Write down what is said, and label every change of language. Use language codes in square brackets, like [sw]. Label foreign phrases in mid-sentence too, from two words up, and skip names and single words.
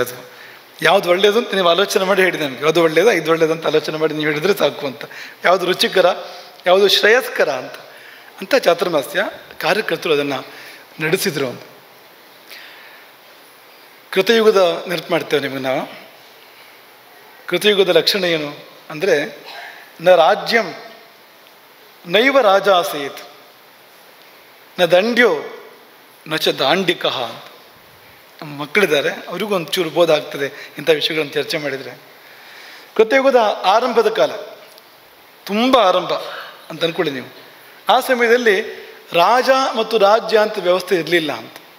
[kn] ಅದು ಯಾವುದು ಒಳ್ಳೆಯದು ಅಂತ ನೀವು ಆಲೋಚನೆ ಮಾಡಿ ಹೇಳಿ ನಮಗೆ, ಯಾವುದು ಒಳ್ಳೆಯದ ಇದು ಒಳ್ಳೆಯದು ಅಂತ ಆಲೋಚನೆ ಮಾಡಿ ನೀವು ಹೇಳಿದರೆ ಸಾಕು ಅಂತ. ಯಾವುದು ರುಚಿಕರ, ಯಾವುದು ಶ್ರೇಯಸ್ಕರ ಅಂತ ಚಾತುರ್ಮಾಸ್ಯ ಕಾರ್ಯಕರ್ತರು ಅದನ್ನು ನಡೆಸಿದರು. ಕೃತಯುಗದ ನೆನಪು ಮಾಡ್ತೇವೆ ನಿಮಗೆ ನಾವು. ಕೃತಯುಗದ ಲಕ್ಷಣ ಏನು ಅಂದರೆ, [sa] ನ ರಾಜ್ಯಂ ನೈವ ರಾಜ ಆಸೀತ್, ನ ದಂಡ್ಯೋ ನ ಚ ದಾಂಡಿಕಃ ಅಂತ. [kn] ನಮ್ಮ ಮಕ್ಕಳಿದ್ದಾರೆ, ಅವ್ರಿಗೂ ಒಂಚೂರು ಬೋಧ ಆಗ್ತದೆ ಇಂಥ ವಿಷಯಗಳನ್ನು ಚರ್ಚೆ ಮಾಡಿದರೆ. ಕೃತಯುಗದ ಆರಂಭದ ಕಾಲ, ತುಂಬ ಆರಂಭ ಅಂತ ಅಂದ್ಕೊಳ್ಳಿ ನೀವು. ಆ ಸಮಯದಲ್ಲಿ ರಾಜ ಮತ್ತು ರಾಜ್ಯ ಅಂತ ವ್ಯವಸ್ಥೆ ಇರಲಿಲ್ಲ ಅಂತ.